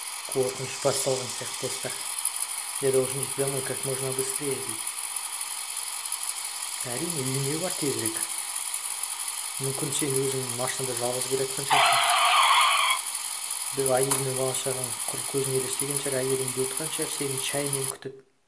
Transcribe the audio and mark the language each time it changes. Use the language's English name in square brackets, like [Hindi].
[Kazakh] Қорқыныш басталған сияқты достар. [Russian] Я должен идти домой как можно быстрее [Kazakh] дейді. Әрине үйіңе бар тезірек. Мүмкін сен өзің машинада жалғыз келе жатқан шығарсың. Бір әйелің мен бала шағаң құр көзің елестеген шығар, әйелің өткен шығар сені шаймен күтіп.